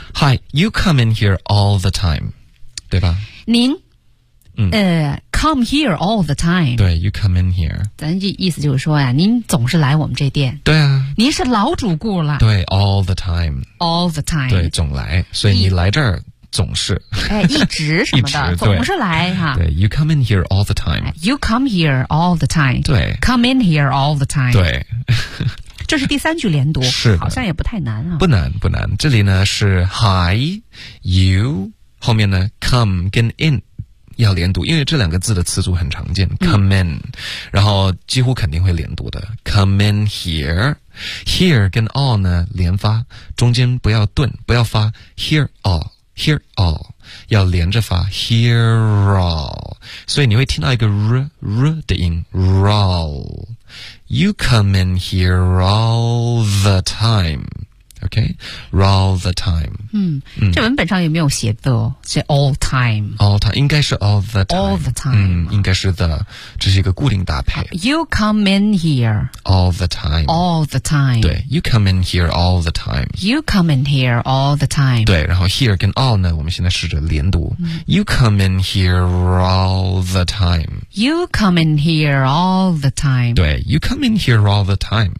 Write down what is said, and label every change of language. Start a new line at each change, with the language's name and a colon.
English: Hi, you come in here all the time
Chinese: 对吧您嗯
English: Come here all the time. 对 ,you come in here.
Chinese: 咱这意思就是说呀、啊、您总是来我们这店。对啊。您是老主顾了。
English: 对 ,all the time. All the time.
Chinese: 对总来。所以你来这儿总是。哎一直什么的。总是来哈。
English: 对 ,you come in here all the time. You come here all the time.
Chinese: 对。
English: Come in here all the time.
Chinese: 对。这是第三句连读。是。好像也不太难啊。不难不难。这里呢是 hi, you, 后面呢 come 跟 in。要连读，因为这两个字的词组很常见 ，
English: come in，、嗯、
Chinese: 然后几乎肯定会连读的 ，
English: come in here，
Chinese: here 跟 all 呢连发，中间不要顿，不要发 here all here all， 要连着发 here all， 所以你会听到一个 r 的音 raw。
English: You come in here all the time, okay? All the time.
Chinese: 嗯，这文本上有没有写的？写
English: all time? All time
Chinese: 应该是
English: all the time. All the time.
Chinese: 嗯，应该是的，这是一个固定搭配。
English: You come in here all the time. All the time. 对 ，You come in here all the time. You come in here all the time.
Chinese: 对，然后 here 跟 all 呢，我们现在试着连读。
English: You come in here all the time. You come in here all the time. 对 ,You come in here all the time.